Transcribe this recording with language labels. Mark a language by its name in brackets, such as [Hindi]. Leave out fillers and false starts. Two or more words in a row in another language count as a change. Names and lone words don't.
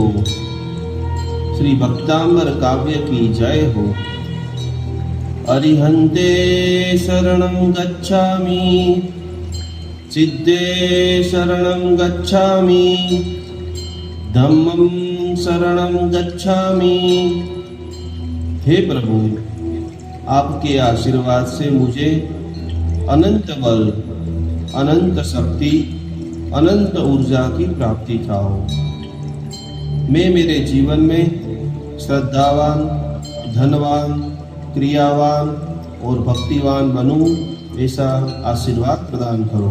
[Hindi] श्री भक्तांबर काव्य की जय हो। [Prakrit languages] अरिहंते शरणं गच्छामि, सिद्धे शरणं गच्छामि, धम्मं शरणं गच्छामि। [Hindi] हे प्रभु, आपके आशीर्वाद से मुझे अनंत बल, अनंत शक्ति, अनंत ऊर्जा की प्राप्ति खाओ। मैं मेरे जीवन में श्रद्धावान, धनवान, क्रियावान और भक्तिवान बनूं, ऐसा आशीर्वाद प्रदान करो।